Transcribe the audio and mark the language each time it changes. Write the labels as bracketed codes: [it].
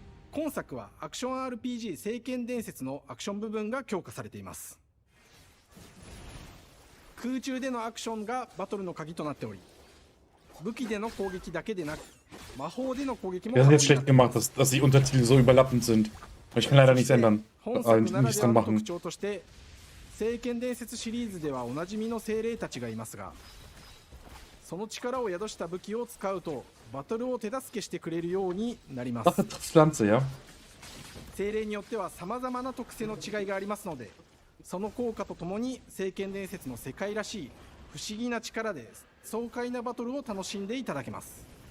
[ja] 今作はアクション RPG 聖剣伝説のアクション部分が強化されています。空中でのアクションがバトルの鍵となっており、武器での攻撃だけでなく魔法での攻撃も [de] Das ist jetzt schlecht gemacht, dass die Untertitel so überlappend sind. Ich kann leider nichts ändern. [ja] 本作ならではの特徴として、聖剣伝説シリーズではおなじみの精霊たちがいますが、その力を宿した武器を使うとバトルを手助けしてくれるようになります。精霊によっては様々な特性の違いがありますので、その効果とともに聖剣伝説の世界らしい不思議な力で爽快なバトルを楽しんでいただけます。